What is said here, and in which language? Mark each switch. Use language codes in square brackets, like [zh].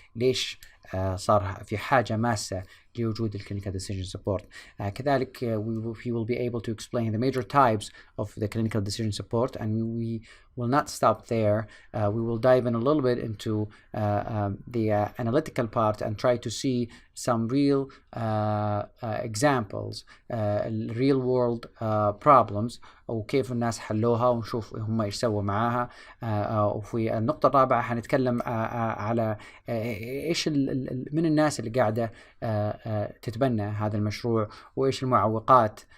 [ar] ليش صار في حاجة ماسة لوجود الclinical decision support. [en] كذلك we will be able to explain the major types of the clinical decision support, and we will not stop there. We will dive in a little bit into the analytical part and try to see some real examples, real world problems، [ar] وكيف الناس حلوها ونشوف هم ايش سووا معاها. وفي النقطة الرابعة حنتكلم على ايش من الناس اللي قاعدة تتبنى هذا المشروع، وايش المعوقات